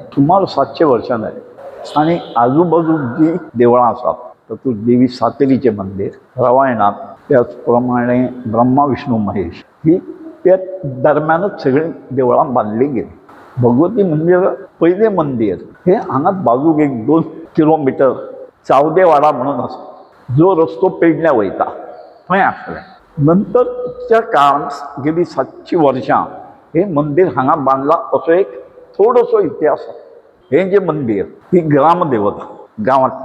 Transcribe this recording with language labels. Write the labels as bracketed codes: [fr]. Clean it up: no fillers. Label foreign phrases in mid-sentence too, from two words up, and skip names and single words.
[kok] सुमार 700 वर्षांनी आहे. आणि आजूबाजू जी देवळां असतात तातूंत देवी सातेरीचे मंदिर, रवायनाथ, त्याचप्रमाणे ब्रह्मा विष्णू महेश ही त्या दरम्यानच सगळी देवळां बांधली गेली. भगवती मंदिर पहिले मंदिर हे हांगा बाजूक 1-2 किलोमीटर चावदेवाडा म्हणून आसा, जो रस्तो पेडण्या वयता थंय आसलें. नंतरच्या काळांत गेली 700 वर्सां हे मंदिर हांगा बांदलां असो एक थोडोसो इतिहास आसा. हे जे मंदिर ही ग्रामदेवता गांवांतली.